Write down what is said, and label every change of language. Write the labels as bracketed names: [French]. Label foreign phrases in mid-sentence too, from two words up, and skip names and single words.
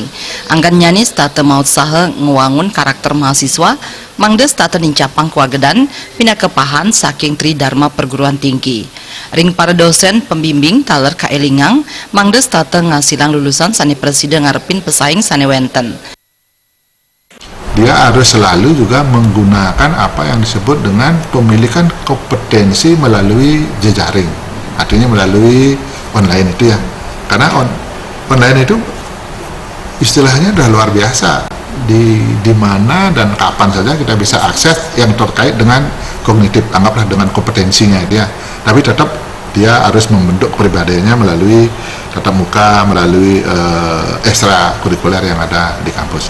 [Balinese] Anggan nyani stata maut saha nguwangun karakter mahasiswa mangde stata nincapang kewagadan pina kepahan saking Tri Dharma Perguruan Tinggi. Ring [Indonesian] para dosen pembimbing [Balinese] taler kaelingang mangde stata ngasilang lulusan sane presiden ngarepin pesaing sane wenten. [Indonesian] Dia harus selalu juga menggunakan apa yang disebut dengan pemilikan kompetensi melalui jejaring, artinya melalui online itu ya, karena online itu istilahnya udah luar biasa, di mana dan kapan saja kita bisa akses yang terkait dengan kognitif, anggaplah dengan kompetensinya dia, tapi tetap dia harus membentuk kepribadiannya melalui tatap muka, melalui ekstra kurikuler yang ada di kampus.